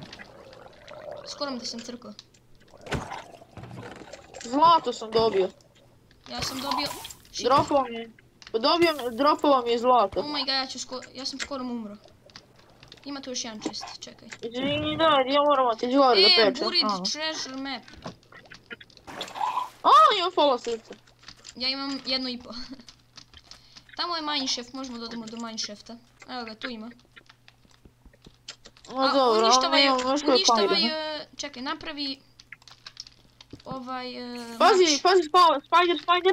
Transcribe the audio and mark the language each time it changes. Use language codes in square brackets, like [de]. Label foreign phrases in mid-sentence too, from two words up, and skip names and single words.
[sr] Skoro mi da sam crkao. Zlato sam dobio. Ja sam dobio... Dropao mi je zlato. [en] Oh my god, [sr] ja sam skoro umro. Ima tu još jedan chest, čekaj. Izvini, ja moramo ti gore da pečem. [en] Buried treasure map. [sr] Imam pola srca. Ja imam 1,5. Tamo je mineshaft, možemo da odemo do mineshafta. Evo ga, tu ima. Uništavaj, čekaj, napravi... Pazi, spider!